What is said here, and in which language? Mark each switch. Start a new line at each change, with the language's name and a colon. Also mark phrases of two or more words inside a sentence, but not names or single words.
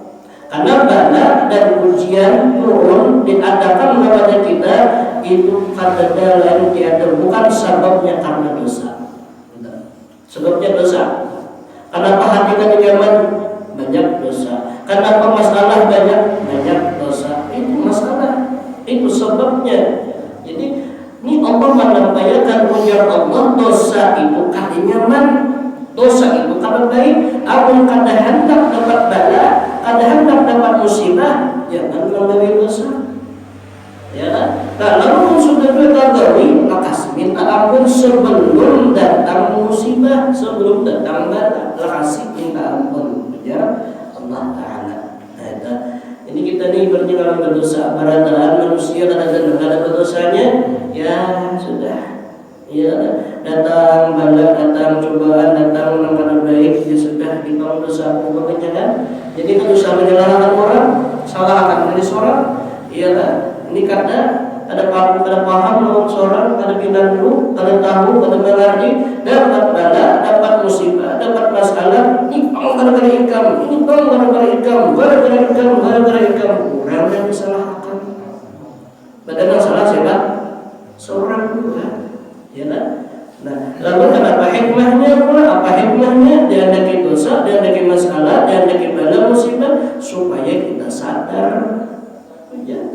Indonesian: Karena bala dan ujian turun diadakan kepada kita itu karena lain tiada bukan sebabnya karena dosa. Sebabnya dosa. Kenapa hati kita nyaman? Banyak dosa. Kenapa masalah banyak dosa? Itu masalah. Itu sebabnya. Jadi ini Allah menampakkan ujar Allah
Banjar: dosa itu kada nyaman, dosa itu kada baik. Amun kada hendak dapat bala, kada hendak dapat musibah, jangan mengambil dosa.
Indonesian: Ya kan? Nah, lalu sudah diketahui maka minta ampun sebelum datang musibah, sebelum datang bala, kasih minta ampun kepada Allah Taala. Ini kita nih berjalan berdosa, barataan manusia kadang-kadang ada berdosanya, ya sudah, ya datang bala, datang cobaan, datang dengan baik, ya sudah ditolong dosa pokoknya kan. Jadi kalau dosa menyalahkan orang, salahkan dari seorang, iya kan. Ini karena ada paham lawan seorang, ada pindah dulu, ada tahu, ada mengerti, dapat bala, dapat musibah, dapat masalah.
Banjar: Ini gara-gara ikam, ini gara-gara ikam, gara-gara ikam.
Indonesian: Orang yang disalahkan. Padahal yang salah siapa? Seorang juga, ya kan? Nah, lalu kenapa hikmahnya pula? Apa hikmahnya? Dia ada dosa, dia ada masalah, dia ada bala musibah supaya kita sadar. Ya.